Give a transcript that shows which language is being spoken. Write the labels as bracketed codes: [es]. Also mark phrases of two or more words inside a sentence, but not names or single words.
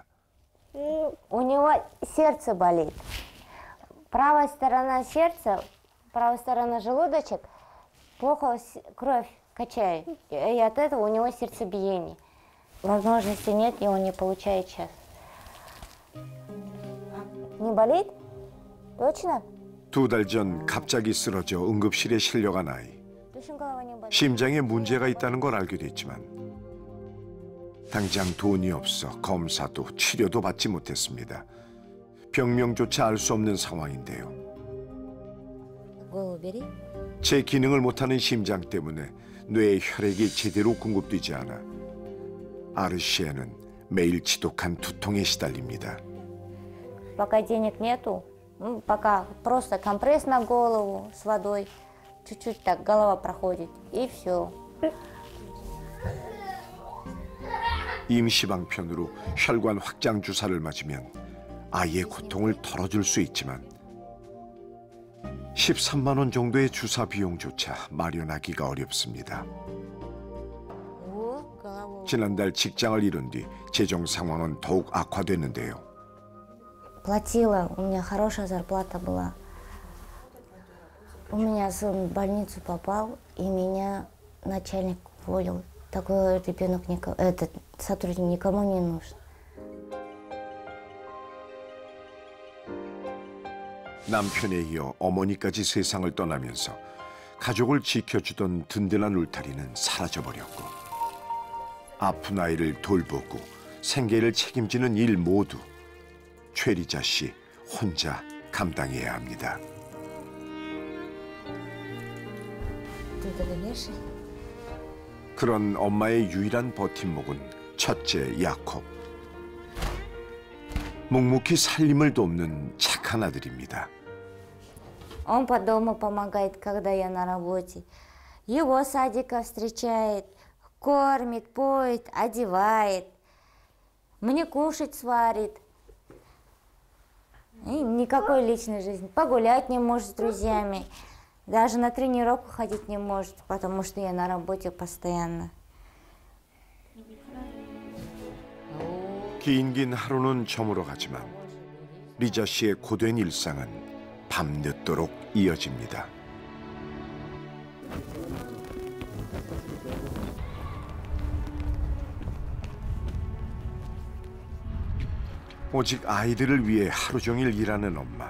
[ru] У него сердце болит. Правая сторона сердца, правая сторона желудочек, плохо кровь качает. И от этого у него сердцебиение. Возможности нет, и он не получает сейчас. Не болит? Точно? [ko] 2달 전 갑자기 쓰러져 응급실에 실려간 아이. 심장에 문제가 있다는 걸 알게 됐지만 당장 돈이 없어 검사도 치료도 받지 못했습니다. 병명조차 알 수 없는 상황인데요. 제 기능을 못하는 심장 때문에 뇌에 혈액이 제대로 공급되지 않아 아르시에는 매일 지독한 두통에 시달립니다. [ru] Пока денег нету, пока просто компресс на голову с водой, чуть-чуть так голова проходит, и все. [ko] 임시방편으로 혈관 확장 주사를 맞으면 아이의 고통을 덜어줄 수 있지만 13만 원 정도의 주사 비용조차 마련하기가 어렵습니다. 지난달 직장을 잃은 뒤 재정 상황은 더욱 악화됐는데요. [ru] Платила, у меня хорошая зарплата была. У меня сын в больницу попал, и меня начальник уволил. Такой ребенок, этот сотрудник никому не нужен. [ko] 남편에 이어 어머니까지 세상을 떠나면서 가족을 지켜주던 든든한 울타리는 사라져버렸고 아픈 아이를 돌보고 생계를 책임지는 일 모두 최리자 씨 혼자 감당해야 합니다. 그런 엄마의 유일한 버팀목은 첫째 야콥. 묵묵히 살림을 돕는 착한 아들입니다. [ru] Он по дому помогает, когда я на работе. Его с садика встречает, кормит, поет, одевает. Мне кушать сварит. И никакой личной жизни. Погулять не может с друзьями. Даже на тренировку ходить не может, потому что я на работе постоянно. [ko] 긴긴 하루는 저물어 가지만 리자 씨의 고된 일상은 밤늦도록 이어집니다. 오직 아이들을 위해 하루 종일 일하는 엄마.